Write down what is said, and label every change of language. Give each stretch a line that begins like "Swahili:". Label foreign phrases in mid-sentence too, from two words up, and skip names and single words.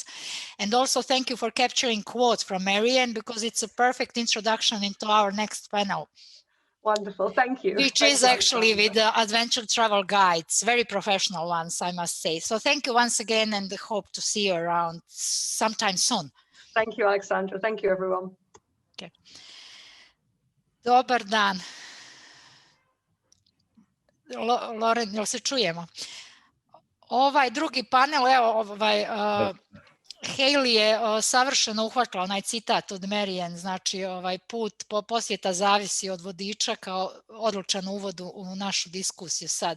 English: And also thank you for capturing quotes from Marianne, because it's a perfect introduction into our next panel. Wonderful, thank you. Which is actually with the Adventure Travel Guides, very professional ones, I must say. So thank you once again, and hope to see you around sometime soon. Thank you, Alexandra. Thank you, everyone.
Bosnian: Okay. Dobar dan. Loren, jel se čujemo? Ovaj drugi panel, evo, Hailey je savršeno uhvatila onaj citat od Marianne, znači put posjeta zavisi od vodiča, kao odlučan uvod u našu diskusiju sad.